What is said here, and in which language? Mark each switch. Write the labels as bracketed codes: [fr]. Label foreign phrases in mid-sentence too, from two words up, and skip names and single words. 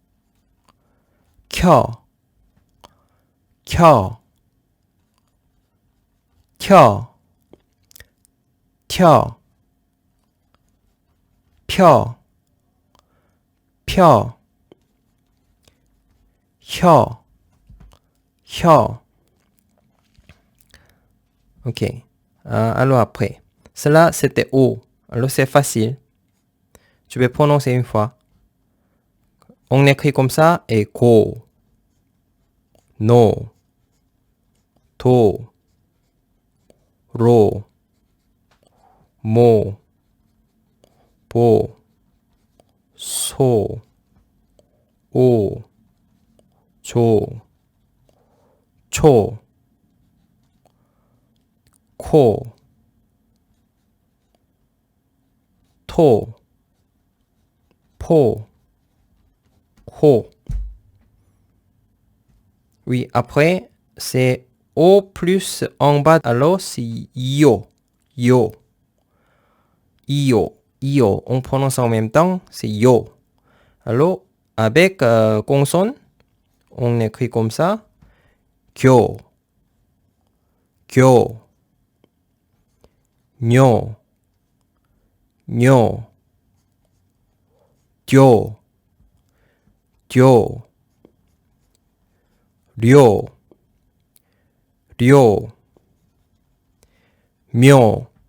[ko] 켜, 켜. 켜, 켜. 펴, 펴. 혀, 혀. [fr] Ok. Alors après. Cela, c'était O. Alors c'est facile. Je vais prononcer une fois. On écrit comme ça et go, no, to, ro, mo, bo, so, o, [ko] 조, 초, 코, 토, 포, 호. [fr] Oui, après, c'est O plus en bas, alors c'est yo, yo, io, io. On prononce en même temps, c'est yo. Alors, avec consonne, on écrit comme ça, [ko] 교, 교, 뇨, 뇨, 듀, 듀, 료, 료, 묘,